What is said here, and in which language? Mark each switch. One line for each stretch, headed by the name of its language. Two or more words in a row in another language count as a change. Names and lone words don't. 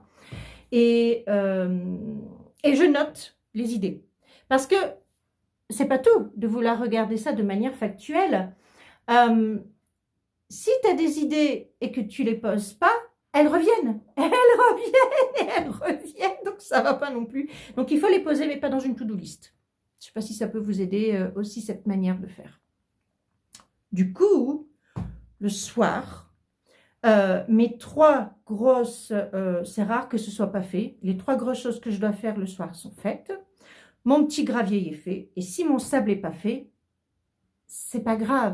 French: Et je note les idées. Parce que c'est pas tout de vouloir regarder ça de manière factuelle. Si tu as des idées et que tu les poses pas, elles reviennent, donc ça va pas non plus. Donc il faut les poser, mais pas dans une
English: to-do list.
French: Je sais pas si ça peut vous aider aussi cette manière de faire. Du coup, le soir, mes 3 grosses, c'est rare que ce soit pas fait, les 3 grosses choses que je dois faire le soir sont faites. Mon petit gravier est fait. Et si mon sable n'est pas fait, c'est pas grave.